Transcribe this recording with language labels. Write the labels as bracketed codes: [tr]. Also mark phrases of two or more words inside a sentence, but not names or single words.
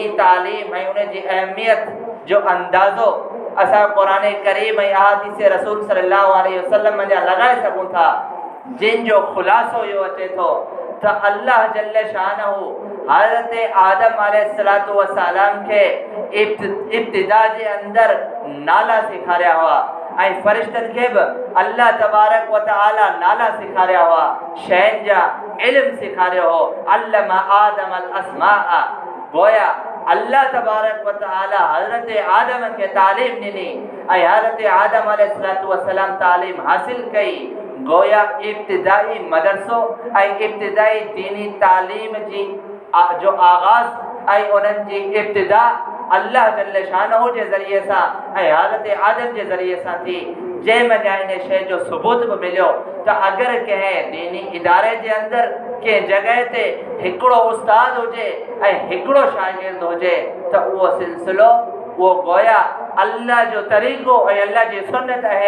[sd] तालीम ऐं उन जी अहमियत जो अंदाज़ो असां क़ुरान करीम ऐं अहादीस रसूल [ar] صلى الله عليه وسلم [sd] जा लॻाए सघूं था, जिन जो ख़ुलासो इहो अचे थो त [ar] الله جل شأنه [sd] हज़रत आदम [ar] عليه الصلاة والسلام [sd] खे इब्तिदा जे अंदरि नाला सेखारिया हुआ ऐं फ़रिश्तनि खे बि [ar] الله تبارك وتعالى [sd] नाला सेखारिया हुआ, शयुनि जा इल्म सेखारियो हो। [ar] علم آدم الأسماء, [sd] गोया [ar] الله تبارك وتعالى [sd] हज़रत आदम के तालीम ॾिनी ऐं हज़रत आदम [ar] عليه الصلاة والسلام [sd] तालीम हासिल कई। गोया इब्तिदाई मदरसो ऐं इब्तिदाई दीनी तालीम जी जो आगाज़ ऐं उन्हनि जी इब्तिदा [ar] الله جل شأنه [sd] जे ज़रिए सां ऐं हज़रत आदम जे ज़रिए सां थी, जंहिं महिल इन शइ जो सबूत बि मिलियो त अगरि कंहिं दीनी इदारे जे अंदरि कंहिं जॻह ते हिकिड़ो उस्ताद हुजे ऐं हिकिड़ो शागिर्द हुजे त उहो सिलसिलो वो गोया अल्लाह जो तरीक़ो ऐं अल्लाह जी सुन्नत है।